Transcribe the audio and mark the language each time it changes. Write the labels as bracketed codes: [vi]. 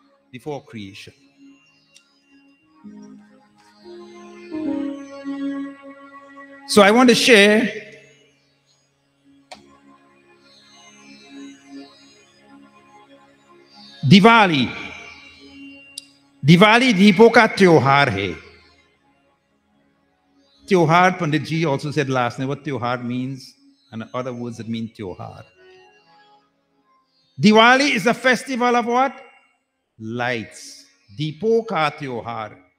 [en] Before creation. So I want to share Diwali. [hi] Diwali दीपों का त्योहार है. [en] Tyohar, Pandit Ji also said last night what Tyohar means, and other words that mean Tyohar. Diwali is a festival of what? Lights. [hi] Deepo ka Tyohar.